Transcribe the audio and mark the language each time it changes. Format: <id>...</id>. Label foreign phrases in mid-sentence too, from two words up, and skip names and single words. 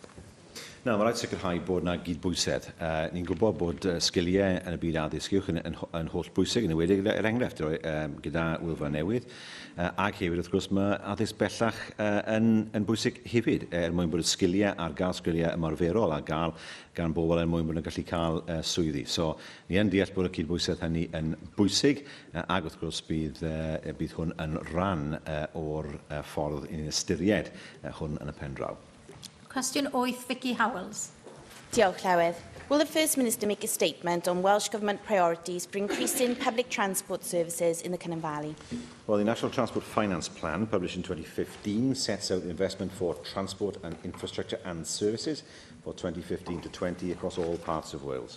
<cy>Na, mae rhaid sicrhau bod yna gydbwysedd. Ni'n gwybod bod sgiliau yn y byd addysg uwch yn holl bwysig, yn ymwedig er enghraifft gyda Wylfa Newydd, ac hefyd wrth gwrs mae addysg bellach yn bwysig hefyd, mwyn bod y sgiliau ar gael sgiliau ymarferol a gael gan bobl mwyn bod nhw'n gallu cael swyddi. So, ni yn deall bod y cydbwysedd hynny yn bwysig, ac wrth gwrs bydd hwn yn rhan o'r ffordd i'n ystyried hwn yn y pen draw. Cwestiwn 8, Vicky Howells. Diolch, Llywydd.</cy> <en>Will the First Minister make a statement on Welsh Government priorities for increasing public transport services in the Cynon Valley? Well, the National Transport Finance Plan, published in 2015, sets out the investment for transport and infrastructure and services for 2015 to 20 across all parts of Wales.</en>